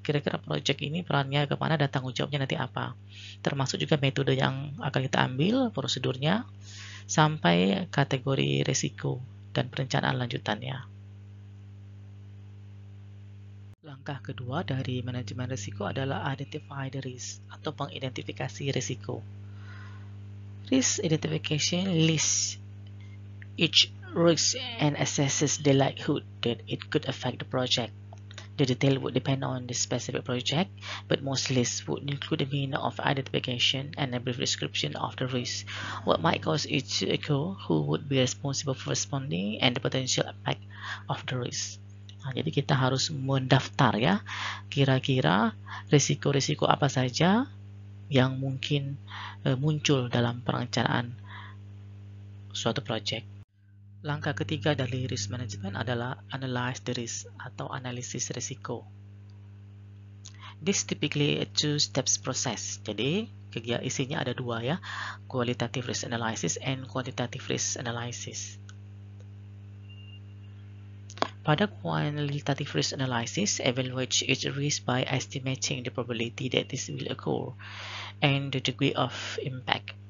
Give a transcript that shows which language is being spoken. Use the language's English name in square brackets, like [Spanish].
[Indonesian] Kira-kira project ini perannya kemana dan tanggung jawabnya nanti apa. Termasuk juga metode yang akan kita ambil, prosedurnya, sampai kategori risiko dan perencanaan lanjutannya. Langkah kedua dari manajemen risiko adalah [English] identify the risk [Indonesian] atau mengidentifikasi risiko. [English] Risk identification lists each risk and assesses the likelihood that it could affect the project. The detail would depend on the specific project, but most lists would include a means of identification and a brief description of the risk, what might cause it to occur, who would be responsible for responding, and the potential impact of the risk. [Indonesian] Nah, jadi kita harus mendaftar ya, kira-kira risiko-risiko apa saja yang mungkin muncul dalam perencanaan suatu project. Langkah ketiga dari risk management adalah [English] analyze the risk [Indonesian] atau analisis risiko. [English] This typically a two-steps process. [Indonesian] Jadi isinya ada 2 ya, [English] qualitative risk analysis and quantitative risk analysis. [Indonesian] Pada [English] qualitative risk analysis, evaluate each risk by estimating the probability that this will occur and the degree of impact.